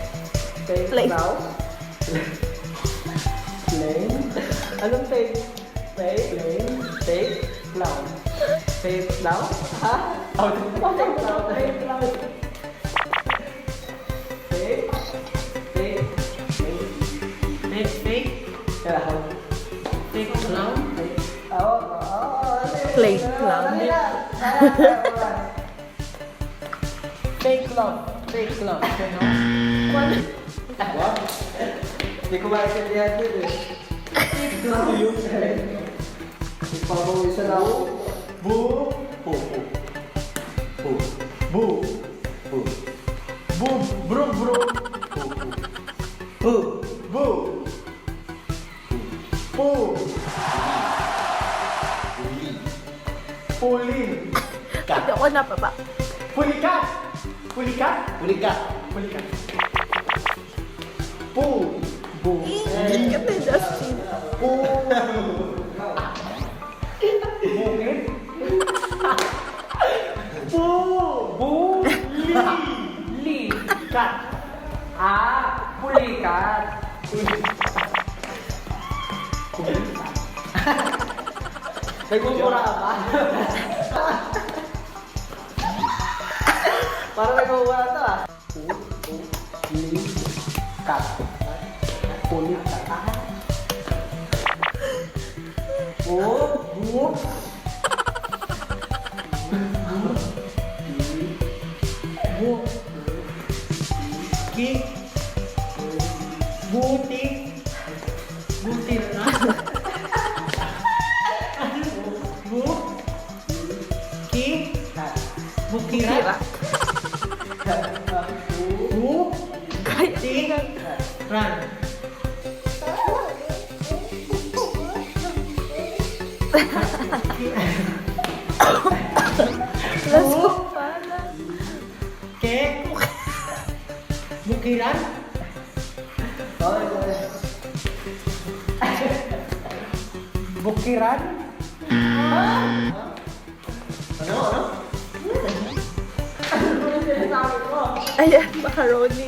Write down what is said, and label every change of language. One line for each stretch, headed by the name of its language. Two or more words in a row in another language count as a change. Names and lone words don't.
Filipino: Anong plain? Fake.
English: Fake. Clown. Fake clown? Ha? Fake clown. Fake clown. Fake. Fake. Fake, fake. Clown. Fake clown. Play clown. Fake clown. Fake clown. What?
Filipino: Hindi ko maintindihan din eh.
English: Fake clown
Filipino: yun. Ipapawisan ako. Boo. Boo. Boo. Boo. Boo. Boo. Bro, bro. Boo. Boo. Boo. Pulin. Hindi ako napapa. Pulikat. Pulikat. Pulikat. Pulikat. Poo. Boo. Ingit ka din, Justin. Bukit. Bu. Li. Kat. Pulikat. Nagmumura ka ba? Parang nagmumura to ah. Pulikat. Pulikat. Bu. Bu. Ki. Buti. Buti na. Bu. Ki. Bukirat. Bu. Kaya Ti. Ran.
English: Let's go pala. Ke. Bukiran. Bukiran.
Filipino: Ayan, macaroni.